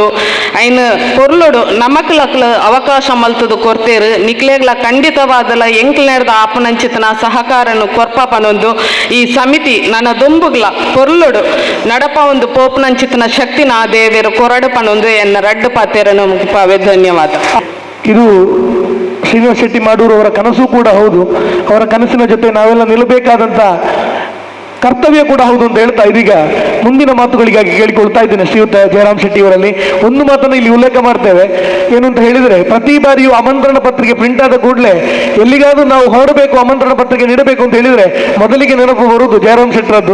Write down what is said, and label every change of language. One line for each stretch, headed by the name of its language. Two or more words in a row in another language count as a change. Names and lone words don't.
Tulu: ಐನು ಪೊರ್ಲುಡು ನಮಕ್ಲಕ್ಲು ಅವಕಾಶ ಮಲ್ತದು ಕೊರ್ತೇರು. ನಿಕ್ಲೆಗ್ಲ ಖಂಡಿತವಾದಲ ಎಂಕ್ಲೆರ್ದ ಆಪುನಂಚಿತ್ತನ ಸಹಕಾರನು ಕೊರ್ಪನೊಂದು ಈ ಸಮಿತಿ ನನ್ನ ದುಂಬುಗ್ಲ ಪೊರ್ಲುಡು ನಡಪ ಒಂದು ಪೋಪುನಂಚಿತ್ತನ ಶಕ್ತಿನ ದೇವೇರು ಕೊರಡು ಪನೊಂದು ಎನ್ನ ರಡ್ಡು ಪಾತೆರನು ಮುಗಿಪಾವೆ. ಧನ್ಯವಾದ.
Kannada: ಇದು ಶ್ರೀನಿವಾಸ್ ಶೆಟ್ಟಿ ಮಾಡೂರು ಅವರ ಕನಸು ಕೂಡ ಹೌದು. ಅವರ ಕನಸಿನ ಜೊತೆ ನಾವೆಲ್ಲ ನಿಲ್ಲಬೇಕಾದಂಥ ಕರ್ತವ್ಯ ಕೂಡ ಹೌದು ಅಂತ ಹೇಳ್ತಾ ಇದೀಗ ಮುಂದಿನ ಮಾತುಗಳಿಗಾಗಿ ಕೇಳಿಕೊಳ್ತಾ ಇದ್ದೇನೆ ಶ್ರೀಯುತ ಜಯರಾಮ್ ಶೆಟ್ಟಿ ಅವರಲ್ಲಿ. ಒಂದು ಮಾತನ್ನು ಇಲ್ಲಿ ಉಲ್ಲೇಖ ಮಾಡ್ತೇವೆ, ಏನು ಅಂತ ಹೇಳಿದರೆ ಪ್ರತಿ ಬಾರಿಯೂ ಆಮಂತ್ರಣ ಪತ್ರಿಕೆ ಪ್ರಿಂಟ್ ಆದ ಕೂಡಲೇ ಎಲ್ಲಿಗಾದ್ರೂ ನಾವು ಹೊರಡಬೇಕು, ಆಮಂತ್ರಣ ಪತ್ರಿಕೆ ನೀಡಬೇಕು ಅಂತ ಹೇಳಿದರೆ ಮೊದಲಿಗೆ ನೆನಪು ಬರುವುದು ಜಯರಾಮ್ ಶೆಟ್ಟರದ್ದು.